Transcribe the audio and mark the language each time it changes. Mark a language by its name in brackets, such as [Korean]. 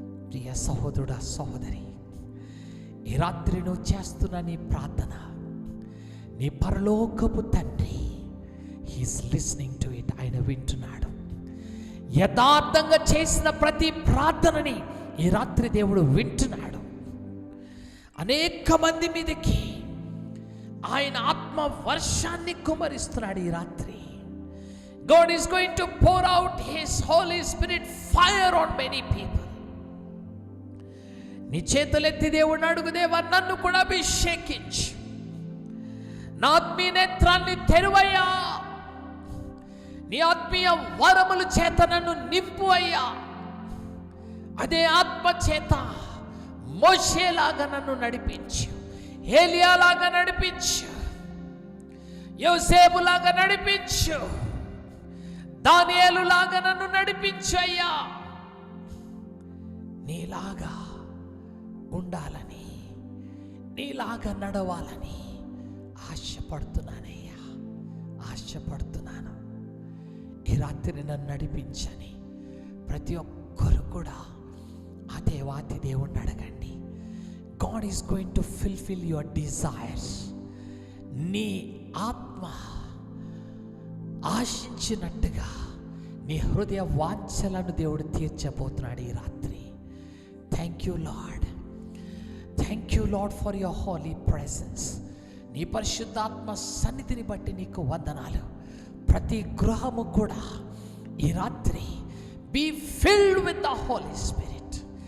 [Telugu] ప్రియ సహోదరుడా, సహోదరి, ఈ రాత్రి నువ్వు చేస్తున్న నీ ప్రార్థన నీ పరలోకపు తండ్రి [English] He's listening to it. [Telugu] ఆయన వింటున్నాడు. యథార్థంగా చేసిన ప్రతి ప్రార్థనని ఈ రాత్రి దేవుడు వింటున్నాడు. అనేక మంది మీదకి ఆయన ఆత్మ వర్షాన్ని కుమ్మరిస్తున్నాడు ఈ రాత్రి. [English] God is going to pour out His Holy Spirit fire on many people. [Telugu] నీ చేతులెత్తి దేవుడిని అడుగు, దేవా నన్ను కూడా అభిషేకించు, నా ఆత్మీయ నేత్రాన్ని తెరువయ్యా, నీ ఆత్మీయ వరముల చేత నన్ను నింపు అయ్యా. అదే ఆత్మ చేత మోషేలాగా నన్ను నడిపించు, ఏలియాలాగా నడిపించు, యోసేపులాగా నడిపించు, దానియేలులాగా నన్ను నడిపించు అయ్యా. నీలాగా ఉండాలని, నీలాగా నడవాలని ఆశపడుతున్నానయ్యా, ఆశపడుతున్నాను. ఈ రాత్రి నన్ను నడిపించని ప్రతి ఒక్కరు కూడా ఆ దేవాతి దేవుణ్ణి అడగండి. [English] God is going to fulfill your desires. [Telugu] నీ ఆత్మ ఆశించినట్టుగా నీ హృదయ వాంఛలను దేవుడు తీర్చబోతున్నాడు ఈ రాత్రి. [English] Thank you Lord, thank you Lord for your holy presence. [Telugu] నీ పరిశుద్ధాత్మ సన్నిధిని బట్టి నీకు వందనాలు. ప్రతి గృహము కూడా ఈ రాత్రి [English] Be filled with the Holy Spirit.